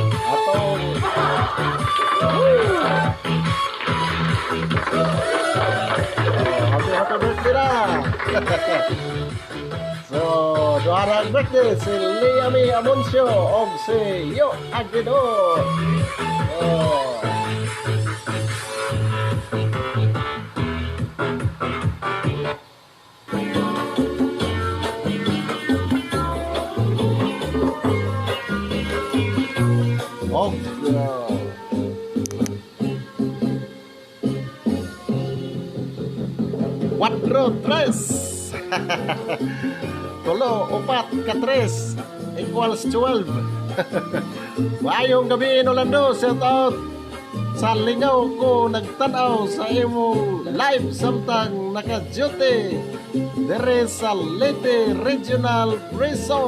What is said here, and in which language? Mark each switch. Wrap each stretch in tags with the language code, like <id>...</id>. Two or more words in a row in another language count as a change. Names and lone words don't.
<ceb>Atong</ceb> <en>Happy birthday</en> <ceb>na. So, duharang birthday si Liami Amoncio o si Yo Aguido. Oh. Oh,</ceb> <es>Cuatro, tres.</es> <ceb>Tulo, upat, ka-tres equals 12. Maayong gabi, Orlando. Shout out sa lingaw ko nagtanaw sa imong live samtang naka-duty dere sa Leyte Regional Prison.</ceb>